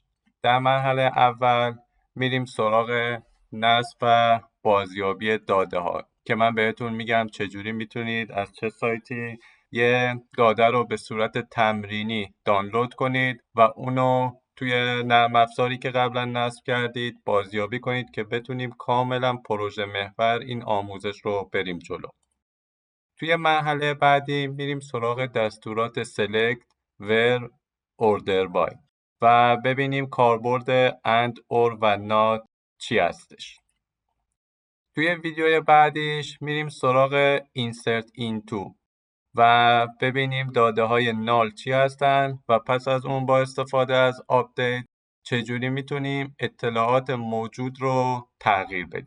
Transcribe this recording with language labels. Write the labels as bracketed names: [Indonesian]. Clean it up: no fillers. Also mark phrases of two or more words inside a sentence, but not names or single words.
[Persian] در مرحله اول میریم سراغ نصب و بازیابی داده ها که من بهتون میگم چجوری میتونید از چه سایتی یه داده رو به صورت تمرینی دانلود کنید و اونو توی نرم افزاری که قبلا نصب کردید بازیابی کنید که بتونیم کاملا پروژه محور این آموزش رو بریم جلو. توی مرحله بعدی میریم سراغ دستورات [English] select, where, order by [Persian] و ببینیم کاربرد [English] and, or [Persian] و not چی هستش. توی ویدیوی بعدیش میریم سراغ [English] insert into [Persian] و ببینیم داده های نال چی هستن و پس از اون با استفاده از آپدیت چجوری میتونیم اطلاعات موجود رو تغییر بدیم.